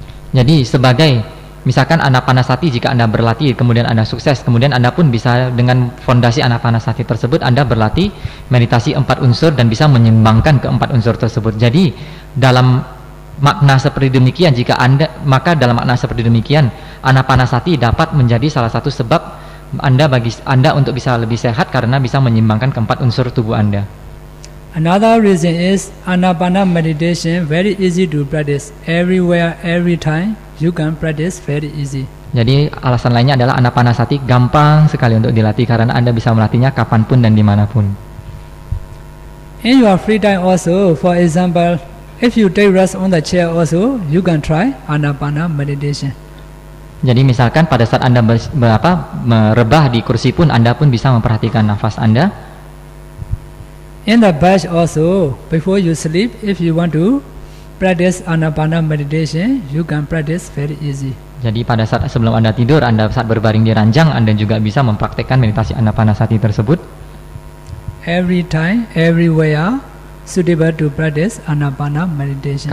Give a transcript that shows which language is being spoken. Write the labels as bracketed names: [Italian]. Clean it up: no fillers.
[Indonesian] Jadi sebagai misalkan anapanasati, jika Anda berlatih kemudian Anda sukses, kemudian Anda pun bisa dengan fondasi anapanasati tersebut Anda berlatih meditasi 4 unsur dan bisa menyeimbangkan ke-4 unsur tersebut. Jadi dalam makna seperti demikian, maka dalam makna seperti demikian anapanasati dapat menjadi salah satu sebab bagi Anda untuk bisa lebih sehat karena bisa menyeimbangkan ke-4 unsur tubuh Anda. [English] Another reason is Anapana meditation very easy to practice. Everywhere, every time, you can practice very easy. [Indonesian] Jadi alasan lainnya adalah Anapanasati gampang sekali untuk dilatih karena Anda bisa melatihnya kapanpun dan dimanapun. [English] In your free time also, for example, if you take rest on the chair also, you can try Anapana meditation. [Indonesian] Jadi misalkan pada saat Anda merebah di kursi pun Anda pun bisa memperhatikan nafas Anda. [English] In the bed also, before you sleep, if you want to practice Anapana meditation, you can practice very easy. [Indonesian] Jadi pada saat sebelum Anda tidur, Anda saat berbaring di ranjang, Anda juga bisa mempraktekkan meditasi Anapanasati tersebut. [English] Every time, everywhere, suitable to practice Anapana meditation.